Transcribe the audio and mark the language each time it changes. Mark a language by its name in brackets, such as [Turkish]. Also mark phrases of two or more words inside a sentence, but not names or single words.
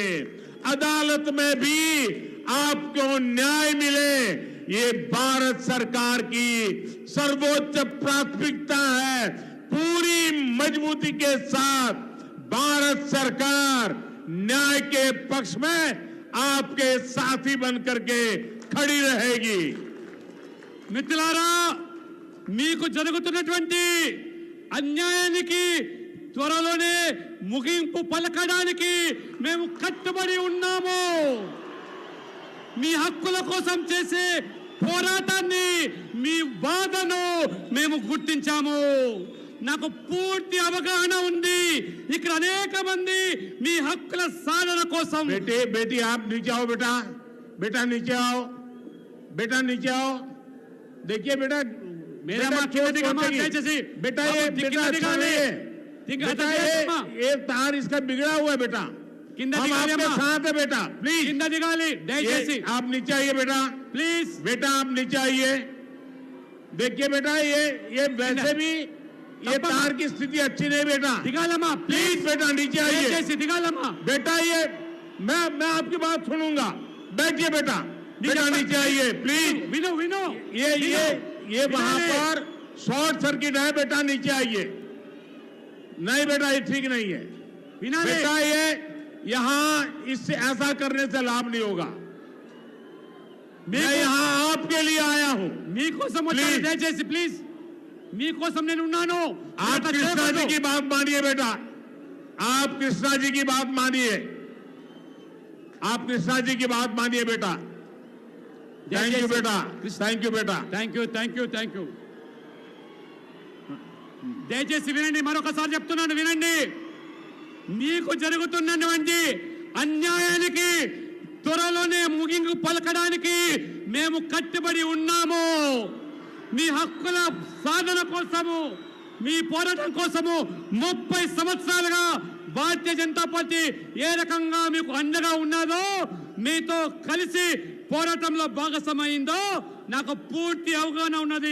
[Hindi] अदालत में भी आपको न्याय मिले, ये भारत सरकार की सर्वोच्च प्राथमिकता है. पूरी मजबूती के साथ भारत सरकार न्याय के पक्ष में आपके साथी बनकर के खड़ी रहेगी. [Telugu] మిత్రులారా, మీకు జరుగుతున్నటువంటి అన్యాయానికి త్వరలోనే ముగింపు పలకడానికి మేము కట్టుబడి ఉన్నాము. మీ హక్కుల కోసం చేసే పోరాటాన్ని, మీ బాధను మేము గుర్తించాము. నాకు పూర్తి అవగాహన ఉంది. ఇక్కడ అనేక మంది మీ హక్కుల సాధన కోసం. [Hindi] बेटी आप नीचे आओ. बेटा नीचे आओ. बेटा नीचे आओ. देखिए बेटा, मेरा मां [Telugu] కింద దిగమ్మా దయచేసి. [Hindi] बेटा ये [Telugu] కింద దిగాలి. [Hindi] ये तार इसका बिगड़ा हुआ है बेटा. [Telugu] కింద [Hindi] हम [Telugu] దిగాలి [Hindi] आपके [Telugu] అమ్మా. [Hindi] साथ है बेटा. प्लीज [Telugu] కింద దిగాలి దయచేసి. [Hindi] आप नीचे आइए बेटा. [Telugu] ప్లీజ్. [Hindi] बेटा आप नीचे आइए. देखिए बेटा, ये वैसे भी ये तार की स्थिति अच्छी नहीं बेटा, [Telugu] దిగాలమ్మా [Hindi] प्लीज बेटा नीचे आइए [Telugu] దయచేసి దిగాలమ్మా [Hindi] बेटा। ये मैं आपकी बात सुनूंगा, बैठिए बेटा, बेटा नीचे आइए प्लीज। [Telugu] విను విను [Hindi] ये वहां पर शॉर्ट सर्किट है बेटा, नीचे आइए। नहीं बेटा ये ठीक नहीं है [Telugu] వినాలి [Hindi] बेटा, ये यहाँ इससे ऐसा करने से लाभ नहीं होगा। मैं यहाँ आपके लिए आया हूं। [Telugu] మీకోసం వచ్చాను Please. దయచేసి ప్లీజ్ మీకోసం నేను ఉన్నాను [Hindi] आप कृष्णा जी की बात मानिए बेटा, आप कृष्णा जी की बात मानिए, आप कृष्णा जी की बात मानिए बेटा। [English] thank you बेटा, thank you बेटा। thank you [Telugu] దయచేసి వినండి, మరొకసారి చెప్తున్నాను వినండి. మీకు జరుగుతున్నటువంటి అన్యాయానికి త్వరలోనే ముగింపు పలకడానికి మేము కట్టుబడి ఉన్నాము. మీ హక్కుల సాధన కోసము, మీ పోరాటం కోసము 30 సంవత్సరాలుగా భారతీయ జనతా పార్టీ ఏ రకంగా మీకు అండగా ఉన్నదో, మీతో కలిసి పోరాటంలో భాగస్వామైందో నాకు పూర్తి అవగాహన ఉన్నది.